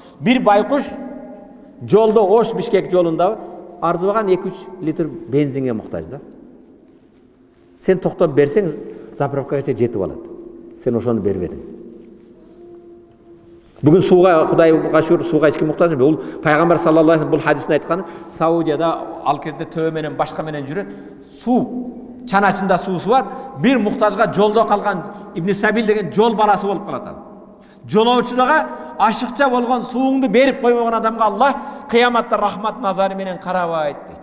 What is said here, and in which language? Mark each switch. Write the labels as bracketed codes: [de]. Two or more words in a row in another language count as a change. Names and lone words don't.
[ky] Бир байкуш жолдо Ош Бишкек жолунда арзыбаган 2-3 литр бензинге муктаж да. Сен токтоп берсең, заправкага жетип алат. Сен ошону бербедиң. Бүгүн сууга, Кудайга шүкүр, сууга эч ким муктаж эмес. Бул пайгамбар [ar] صلى الله عليه وسلم [ky] бул хадисин айткан. Саудияда ал кезде төө менен башка менен жүрөт. Суу чаначында суусу бар. Бир муктажга жолдо калган Ибн Сабил деген жол баласы болуп калат ал. Жолоочуларга ашыкча болгон сууңду берип койбогон адамга Аллах кыяматта рахмат назары менен карабайт дейт.